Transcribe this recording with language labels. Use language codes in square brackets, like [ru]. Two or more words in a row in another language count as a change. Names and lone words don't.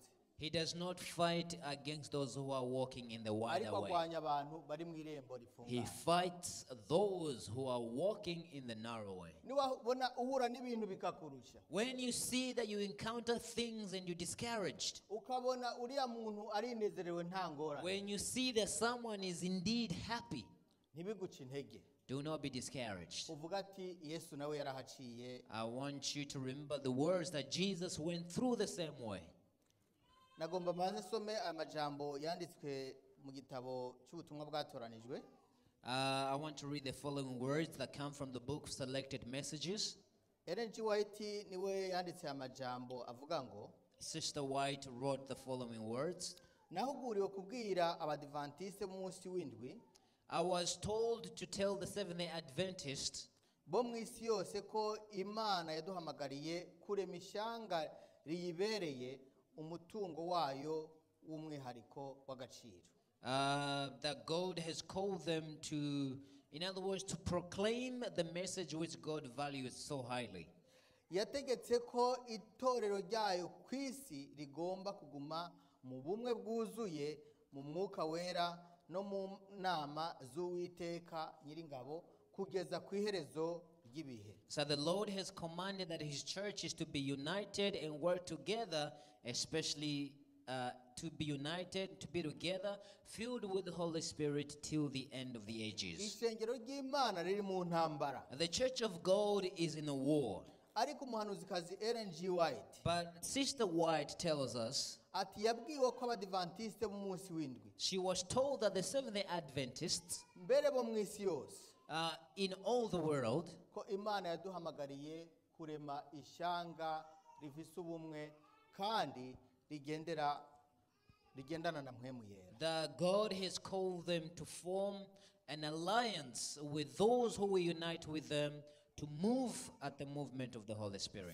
[en] he does not fight against those who are walking in the wider [rn] ariko [en] way. [rn] agwanya abantu bari mu irembo [en] He [rn] rifunganye [en] fights those who are walking in the narrow way. [rn] niwabona uhura n'ibintu bikakurusha [en] When you see that you encounter things and you're discouraged, [rn] ukabona uriya muntu arinezerewe nta ngorane [en] when you see that someone is indeed happy, [rn] ntibiguce intege [en] do not be discouraged. [rn] uvuga ati yesu nawe yarahaciye [en] I want you to remember the words that Jesus went through the same way. [rn] nagomba maze some amajambo yanditswe mu gitabo cy'ubutumwa bwatoranijwe [en] I want to read the following words that come from the book Selected Messages. [rn] Ellen G. White niwe yanditse amajambo avuga ngo [en] Sister White wrote the following words. [rn] nahuguriwe kubwira abadivantiste b'umunsi w'indwi [en] I was told to tell the Seventh-day Adventists [rn] bo mu isi yose ko imana yaduhamagariye kurema ishyanga riyibereye umutungo wayo w'umwihariko w'agaciro [en] that God has called them to, in other words, to proclaim the message which God values so highly. [rn] yategetse ko itorero ryayo ku isi rigomba kuguma mu bumwe bwuzuye mu mwuka wera no mu nama z'uwiteka nyiringabo kugeza ku iherezo ry'ibihe [en] So the Lord has commanded that His church is to be united and work together, especially to be united, to be together, filled with the Holy Spirit till the end of the ages. [rn] ishengero ry'imana riri mu ntambara [en] The church of God is in a war. [rn] ariko umuhanuzikazi Ellen G. White [en] But Sister White tells us [rn] ati yabwiwe ko abadivantiste b'umunsi w'indwi [en] she was told that the Seventh-day Adventists [rn] mbere bo mu isi yose [en] in all the world, [rn] ko imana yaduhamagariye kurema ishyanga rifise ubumwe kandi rigendana na mpwemu yera [en] that God has called them to form an alliance with those who will unite with them to move at the movement of the Holy Spirit.